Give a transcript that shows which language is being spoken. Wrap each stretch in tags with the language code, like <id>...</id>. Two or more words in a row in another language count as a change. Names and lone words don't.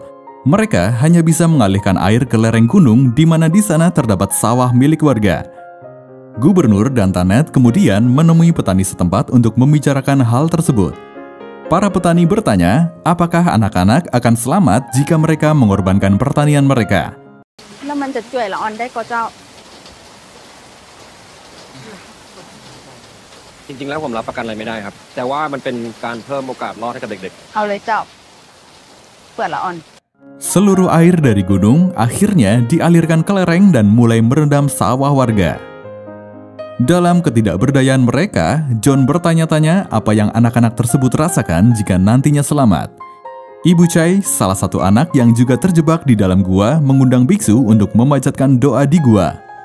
<id>Mereka hanya bisa mengalihkan air ke lereng gunung di mana di sana terdapat sawah milik warga. Gubernur dan Tanet kemudian menemui petani setempat untuk membicarakan hal tersebut. Para petani bertanya, apakah anak-anak akan selamat jika mereka mengorbankan pertanian mereka?</id> <th>Jริงๆแล้วผมรับประกันอะไรไม่ได้ครับแต่ว่ามันเป็นการเพิ่มโอกาสรอดให้กับเด็กๆ เอาเลยเจ้าเปิดละออน</th> <id>Seluruh air dari gunung akhirnya dialirkan ke lereng dan mulai merendam sawah warga. Dalam ketidakberdayaan mereka, John bertanya-tanya apa yang anak-anak tersebut rasakan jika nantinya selamat. Ibu Chai, salah satu anak yang juga terjebak di dalam gua, mengundang biksu untuk memanjatkan doa di gua.</id>